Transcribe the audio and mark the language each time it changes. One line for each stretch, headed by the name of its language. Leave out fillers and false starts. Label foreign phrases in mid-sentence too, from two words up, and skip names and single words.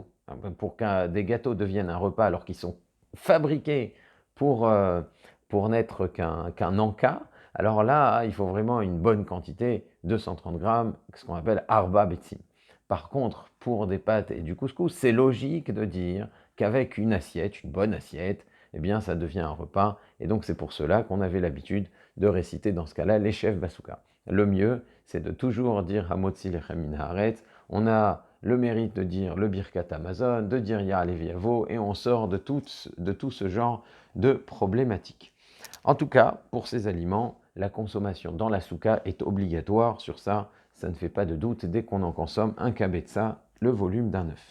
French: Pour que des gâteaux deviennent un repas alors qu'ils sont fabriqués pour, pour n'être qu'un encas, alors là, il faut vraiment une bonne quantité, 230 grammes, ce qu'on appelle
Hebrew: ארבע ביצים.
French: Par contre, pour des pâtes et du couscous, c'est logique de dire qu'avec une assiette, une bonne assiette, eh bien, ça devient un repas. Et donc, c'est pour cela qu'on avait l'habitude de réciter dans ce cas-là les chefs basouka. Le mieux, c'est de toujours dire
Hebrew: המוציא לחם מן הארץ.
French: On a le mérite de dire le
Hebrew: ברכת המזון,
French: de dire
Hebrew: יעלה ויבוא,
French: et on sort de tout ce genre de problématiques. En tout cas, pour ces aliments, la consommation dans la souka est obligatoire. Sur ça, ça ne fait pas de doute. Dès qu'on en consomme un kabetza, le volume d'un œuf.